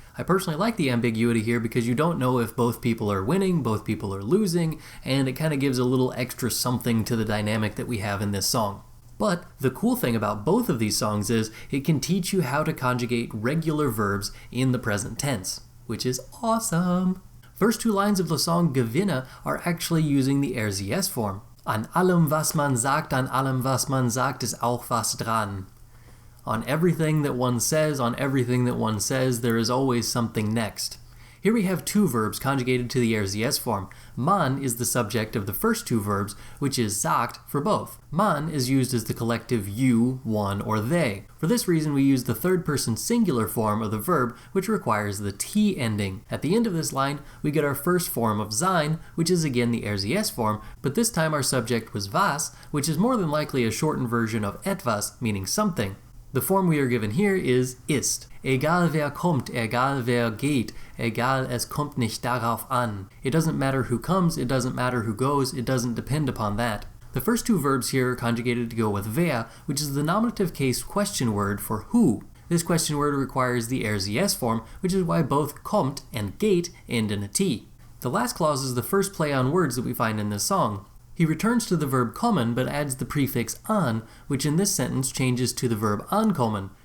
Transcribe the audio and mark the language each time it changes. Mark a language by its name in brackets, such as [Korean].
[English] I personally like the ambiguity here because you don't know if both people are winning, both people are losing, and it kind of gives a little extra something to the dynamic that we have in this song. But the cool thing about both of these songs is it can teach you how to conjugate regular verbs in the present tense, which is awesome! First two lines of the song Gewinner are actually using the RCS form. [German] An allem was man sagt ist auch was dran. [English] On everything that one says, there is always something next. Here we have two verbs conjugated to the RCS form. Man is the subject of the first two verbs, which is sagt for both. Man is used as the collective you, one, or they. For this reason, we use the third person singular form of the verb, which requires the T ending. At the end of this line, we get our first form of sein, which is again the RCS form, but this time our subject was was, which is more than likely a shortened version of etwas, meaning something. The form we are given here is ist. [German] Egal wer kommt, egal wer geht, egal es kommt nicht darauf an. [English] It doesn't matter who comes, it doesn't matter who goes, it doesn't depend upon that. The first two verbs here are conjugated to go with wer, which is the nominative case question word for who. This question word requires the RCS form, which is why both kommt and geht end in a T. The last clause is the first play on words that we find in this song. He returns to the verb kommen but adds the prefix an, which in this sentence changes to the verb ankommen.